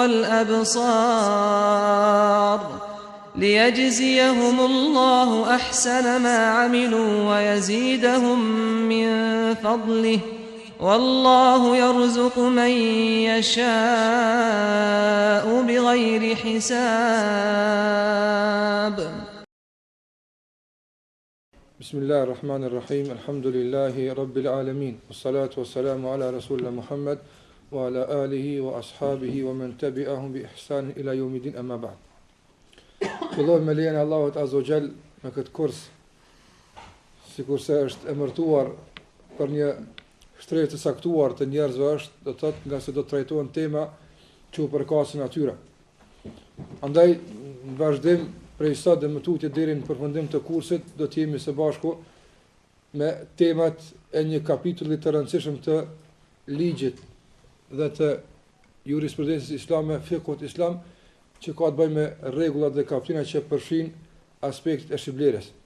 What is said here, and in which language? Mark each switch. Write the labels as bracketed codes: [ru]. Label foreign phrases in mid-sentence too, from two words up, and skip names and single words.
[ar] والأبصار ليجزيهم الله أحسن ما عملوا ويزيدهم من فضله والله يرزق من يشاء بغير حساب. بسم الله الرحمن الرحيم. الحمد لله رب العالمين والصلاة والسلام على رسول محمد وعلى آله وأصحابه ومن تبعهم بإحسان إلى يوم الدين أما بعد. [sq] Fillojmë me lejen e Allahut [ar] عز وجل [sq] me këtë kurs, sikurse është emërtuar për një shtresë të saktuar të njerëzve është, do të thotë nga se do të trajtohen tema që u përkasin atyre. Andaj në vazhdim prej sot dhe më tutje deri në përfundim të kursit do të jemi së bashku me temat e një kapitulli të rëndësishëm të ligjit dhe të jurisprudencës islame, fikut islam, që ka të bëjë me rregullat dhe kapitulla që përfshin aspektet e shitblerjes.